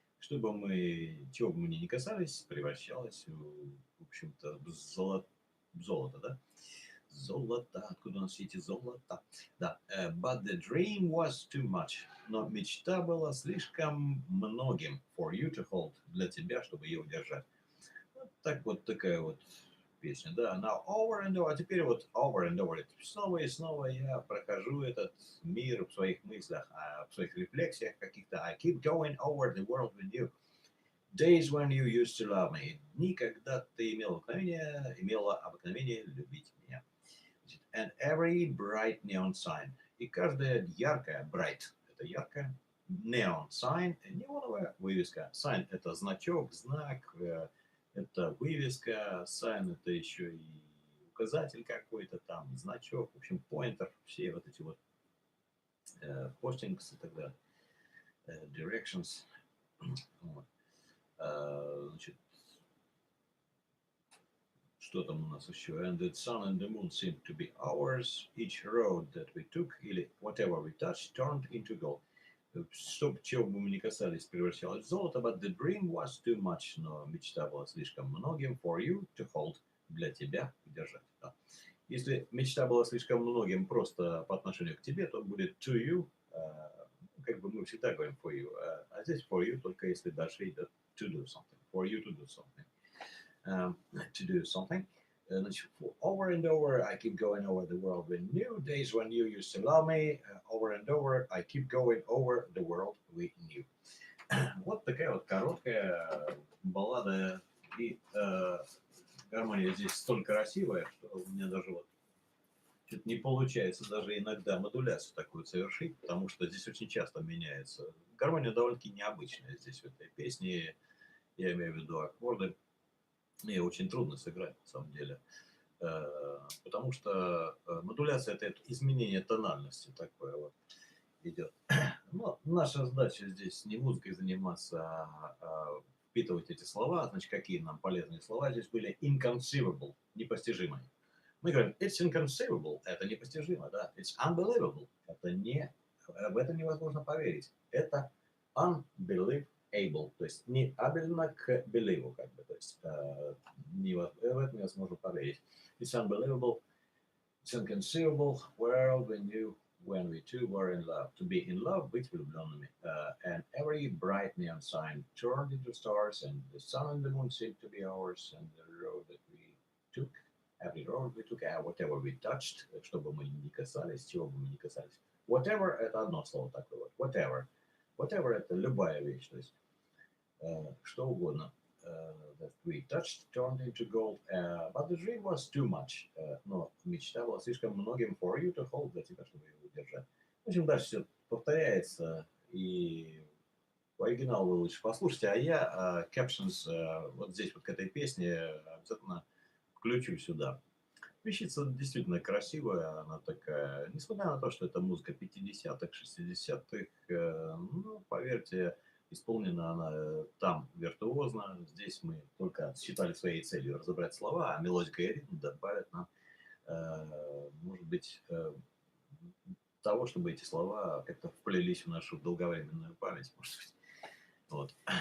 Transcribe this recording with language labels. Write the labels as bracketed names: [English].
[Russian] Чего бы мы ни касались, превращалось в общем-то, в золото, да? Золото, откуда у нас все эти золота? [English] Да, but the dream was too much. [Russian] Но мечта была слишком многим [English] for you to hold, [Russian] для тебя, чтобы ее удержать. Вот такая вот песня, да. [English] Now over and over, [Russian] а теперь вот [English] over and over. [Russian] Снова и снова я прохожу этот мир в своих мыслях, в своих рефлексиях каких-то. [English] I keep going over the world with you. Days when you used to love me. [Russian] Дни, когда ты имела обыкновение любить меня. [English] And every bright neon sign. [Russian] И каждая яркая, bright, это яркая, neon sign, неоновая вывеска. Sign – это значок, знак, это вывеска, sign – это еще и указатель какой-то там, значок, в общем, pointer, все вот эти вот postings и так далее, directions. Вот. Значит, что там у нас еще? [English] And the sun and the moon seemed to be ours. Each road that we took, или whatever we touched, turned into gold. [Russian] Чего бы мы ни касались, превращалось в золото. [English] But the dream was too much. [Russian] Но мечта была слишком многим [English] for you to hold. [Russian] Для тебя удержать. Да. Если мечта была слишком многим просто по отношению к тебе, то будет [English] to you. [Russian] Как бы мы всегда говорим [English] for you. [Russian] А здесь for you только если дальше идет [English] to do something. For you to do something. To do something. Over and over, I keep going over the world with new days when you used to love me. Over and over, I keep going over the world with you. [Russian] Вот такая вот короткая баллада. И гармония здесь столь красивая, что у меня даже вот чуть не получается даже иногда модуляцию такую совершить, потому что здесь очень часто меняется. Гармония довольно-таки необычная здесь в этой песне. Я имею в виду аккорды. Мне очень трудно сыграть, на самом деле, потому что модуляция – это изменение тональности такое вот идет. Но наша задача здесь не музыкой заниматься, а впитывать эти слова. Значит, какие нам полезные слова здесь были? Inconceivable – непостижимые. Мы говорим [English] it's inconceivable [Russian] – это непостижимо, да? [English] It's unbelievable [Russian] – это в это невозможно поверить. Это unbelievable, то есть не able к believe, как бы, то есть в это невозможно поверить. [English] It's unbelievable, it's inconceivable world when we two were in love. To be in love, [Russian] быть влюбленными. [English] And every bright neon sign turned into stars, and the sun and the moon seemed to be ours, and the road that we took, every road we took, whatever we touched, [Russian] чтобы мы не касались, [English] чего бы мы не касались. [Russian] Whatever – это одно слово такое вот. [English] Whatever. [Russian] Whatever – это любая вещь, то есть что угодно. [English] That we touched turned into gold, but the dream was too much. [Russian] Но мечта была слишком многим [English] for you to hold, [Russian] для тебя, чтобы ее удержать. В общем, дальше все повторяется, и оригинал вы лучше послушайте, а я captions вот здесь вот к этой песне обязательно включу сюда. Вещица действительно красивая, она такая, несмотря на то, что это музыка 50-х, 60-х, ну, поверьте, исполнена она там виртуозно, здесь мы только считали своей целью разобрать слова, а мелодика и ритм добавят нам, может быть, того, чтобы эти слова как-то вплелись в нашу долговременную память, может быть. Вот.